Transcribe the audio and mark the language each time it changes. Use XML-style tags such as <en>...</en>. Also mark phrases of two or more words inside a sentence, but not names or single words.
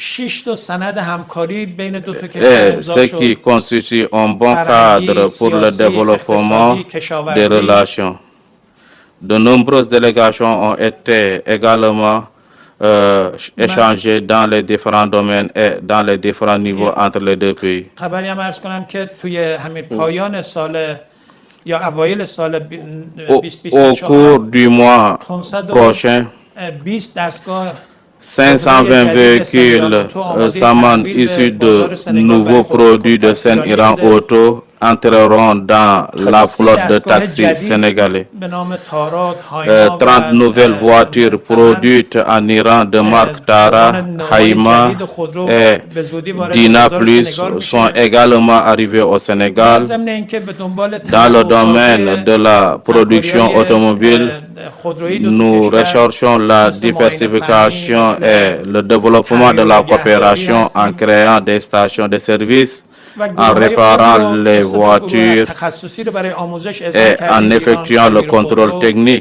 <fr>Ce qui constitue un bon cadre pour le développement des relations. De nombreuses délégations ont été également échangées dans les différents domaines et dans les différents niveaux entre les deux pays.</fr> <fa>یا اوایل سال</fa> <fr>Au 2024 cours du mois 500 prochain,</fr> <fa>20 دستگاه</fa> <fr>520 véhicules Saman issus de nouveaux produits de Seine-Iran Auto entreront dans la flotte de taxis sénégalais.</fr> <fa>به نام تارات، هایما</fa> <fr>30 nouvelles voitures produites en Iran de marque Tara, Haima et Dina Plus sont également arrivées au Sénégal.</fr> <fa>ضمن اینکه به دنبال</fa> <fr>Dans le domaine de la production automobile, nous recherchons la diversification et le développement de la coopération en créant des stations de service, en réparant les voitures et en effectuant le contrôle technique.</fr>